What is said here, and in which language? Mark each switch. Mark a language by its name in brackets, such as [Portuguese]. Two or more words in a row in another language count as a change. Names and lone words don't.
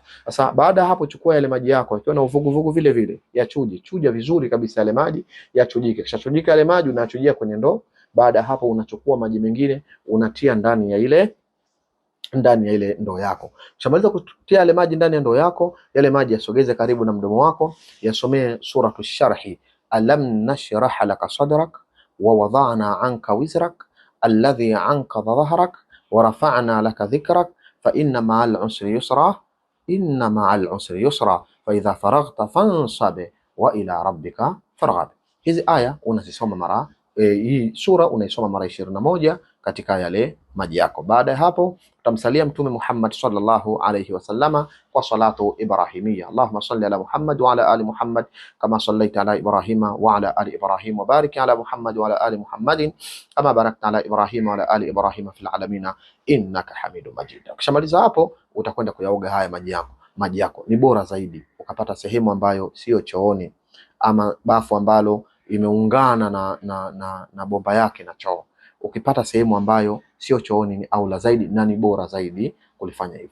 [Swahili] Sasa baada hapo, chukua yale maji yako yakiwa na uvuguvugu vile vile, chuja vizuri kabisa yale maji, yachujike. Kisha chujika yale maji, unachujia kwenye ndoo. Baada hapo unachukua maji mengine unatia ndani ya ile ndoo yako. Ukishamaliza kutia yale maji ndani ya ndoo yako, yale maji yasogeze karibu na mdomo wako, yasomee suratu Sharhi, [Arabic] ألم نشرح لك صدرك ووضعنا عنك وزرك الذي أنقض ظهرك ورفعنا لك ذكرك فإن مع العسر يسرا إن مع العسر يسرا فإذا فرغت فانصب وإلى ربك فارغب. [Swahili] Hizi aya unazisoma mara hii sura unaisoma mara 21 katika yale maji yako. Baada ya hapo utamsalia Mtume Muhammad [Arabic] صلى الله عليه وسلم [Swahili] kwa [Arabic] الصلاة الإبراهيمية. اللهم صل على محمد وعلى آل محمد كما صليت على إبراهيم وعلى آل إبراهيم وبارك على محمد وعلى آل محمد كما باركت على إبراهيم وعلى آل إبراهيم في العالمين إنك حميد مجيد. [Swahili] Ukishamaliza hapo utakwenda kuyaoga haya maji yako. Ni bora zaidi ukapata sehemu ambayo sio chooni ama bafu ambalo imeungana na bomba yake na choo. Ukipata sehemu ambayo sio chooni ni aula zaidi na ni bora zaidi kulifanya hivyo.